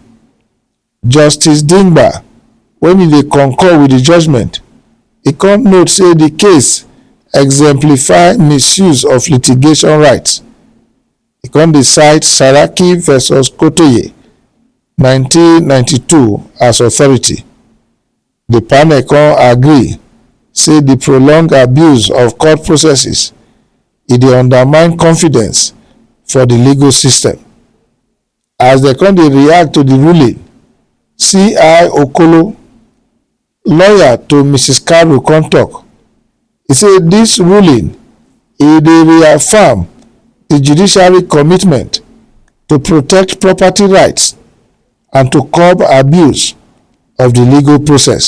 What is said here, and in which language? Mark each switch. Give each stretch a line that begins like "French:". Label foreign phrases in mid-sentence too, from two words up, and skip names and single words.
Nigerian Pidgin: Justice Dingba, when he dey concur with the judgment, he come note say the case exemplify misuse of litigation rights. He come dey cite Saraki versus Kotoye 1992 as authority. The panel come agree say the prolonged abuse of court processes e dey undermine confidence for the legal system. As they come dey react to the ruling, C.I. Okolo, lawyer to Mrs. Cario, come tok. He say dis ruling e dey reaffirm the judiciary commitment to protect property rights and to curb abuse of the legal process.